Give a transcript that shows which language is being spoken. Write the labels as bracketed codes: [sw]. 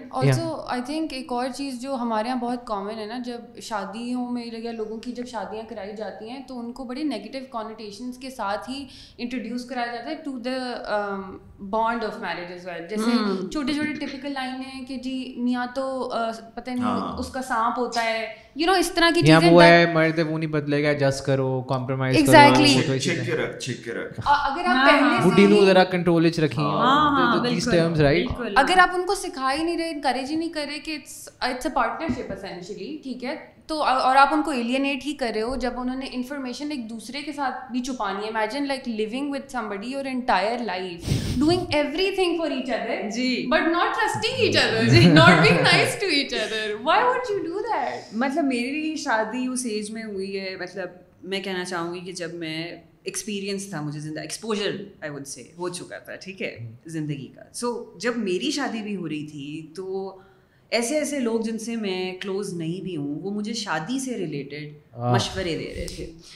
[en] also I think [ur] ایک اور چیز جو ہمارے یہاں بہت کامن ہے نا, جب شادیوں میں یا لوگوں کی جب شادیاں کرائی جاتی ہیں تو ان کو بڑے نیگیٹو کانوٹیشنس کے ساتھ ہی انٹروڈیوس کرایا جاتا ہے [en] To the bond of marriage as well. [ur] جیسے چھوٹے چھوٹے ٹپیکل لائن ہیں کہ جی میاں تو پتہ نہیں اس کا سانپ ہوتا ہے, [en] you know [ur] اس طرح کی چیزیں. وہ ہے مرد وہ نہیں بدلے گا, ایڈجسٹ کرو, کمپرومائز کرو, [en] exactly [pa] چھک کے رکھ. [ur] اگر آپ پہلے [pa] بڈھی نو ذرا کنٹرول وچ رکھیں, [en] These terms right. [ur] اگر آپ ان کو سکھا ہی نہیں رہے, انکریج ہی نہیں کر رہے کہ [en] it's a partnership essentially, [ur] ٹھیک ہے, تو اور آپ ان کو ایلینیٹ ہی کر رہے ہو جب انہوں نے انفارمیشن ایک دوسرے کے ساتھ بھی چھپانی ہے. [en] Imagine like living with somebody your entire life, doing everything for each other, but not trusting each other, not being nice to each other. Why would you do that? [ur] مطلب میری شادی اس ایج میں ہوئی ہے, مطلب میں کہنا چاہوں گی کہ جب میں ایکسپیرینس تھا مجھے زندہ ایکسپوجر آئی وڈ سے ہو چکا تھا, ٹھیک ہے, زندگی کا. سو جب میری شادی بھی ہو رہی تھی تو ایسے لوگ جن سے میں کلوز نہیں بھی ہوں وہ مجھے شادی سے ریلیٹڈ مشورے دے رہے تھے.